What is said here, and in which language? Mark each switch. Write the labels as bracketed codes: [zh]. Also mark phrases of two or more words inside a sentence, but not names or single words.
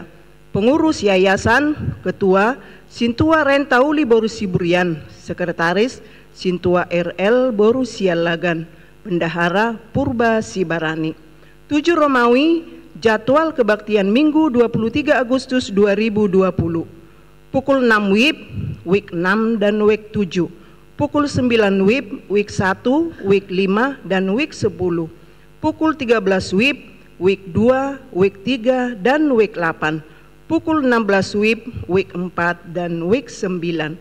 [id] Pengurus Yayasan, Ketua Sintua Rentauli Boru Siburian, Sekretaris Sintua RL Boru Sialagan, Bendahara Purba Sibarani. 7 Romawi, Jadwal Kebaktian Minggu 23 Agustus 2020. Pukul 6 WIB, week 6 dan week 7. Pukul 9 WIB, week 1, week 5 dan week 10. Pukul 13 WIB, week 2, week 3 dan week 8. Pukul 16 WIB, week 4 dan week 9.